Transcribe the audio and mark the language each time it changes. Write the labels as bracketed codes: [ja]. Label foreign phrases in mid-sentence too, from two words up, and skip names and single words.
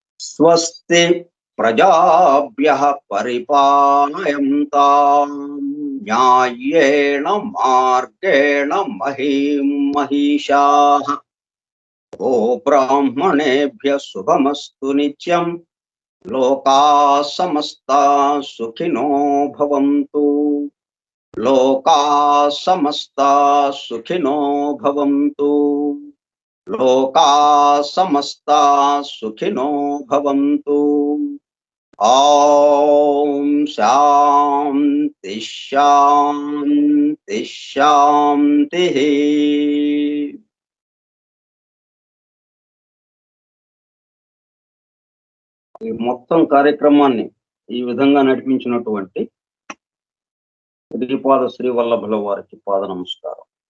[sa] स्वस्ति प्रजाभ्यः परिपालयन्ताम् न्यायेन मार्गेण महीम् महिषाः ओ ब्राह्मणेभ्य शुभमस्तु नित्यम् लोकाः समस्ताः सुखिनो भवन्तु लोकाः समस्ताः सुखिनो भवन्तु लोकाः समस्ताः सुखिनो भवन्तु ॐ शान्ति शान्ति शान्ति. [te] ఈ మొత్తం కార్యక్రమాన్ని ఈ విధంగా నడిపించినటువంటి శ్రీపాద శ్రీవల్లభుల వారికి పాద నమస్కారం.